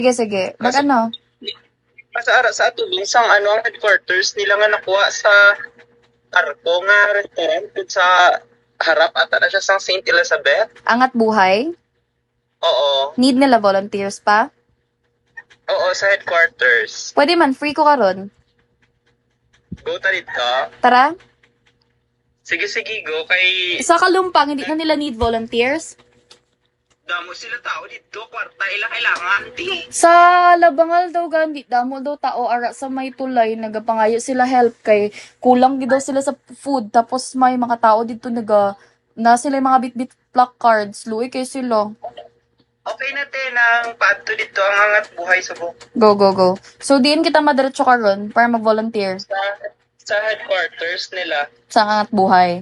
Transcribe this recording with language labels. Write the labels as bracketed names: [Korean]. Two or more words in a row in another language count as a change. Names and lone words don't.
[Hiligaynon] Sige, sige. Mag-ano? Sa ato binsang ano ang headquarters nila nga nakuha sa Arco nga restaurant [Filipino] dun sa harap ata [Hiligaynon] na siya sa St. Elizabeth. Angat buhay? Oo. Need nila volunteers pa? Oo, sa headquarters. Pwede man, free ko karon. Go ta dito. Tara. Sige, go. Kay [Filipino] Sa Kalumpang, hindi na nila need volunteers. [Hiligaynon] damo sila tao dito. Kwarta ila kailangan. Sa Labangal daw gandi, damo daw tao ara sa may tulay, nagapangayo sila help kay kulang gid daw sila sa food tapos may mga tao dito na [Filipino] sila yung mga bitbit [Hiligaynon] placards, luoy kay sila. Okay na te nang paadto dito ang hangat buhay subok. Go. So diin kita madiretso karon para mag-volunteer Sa headquarters nila. sa Angat Buhay.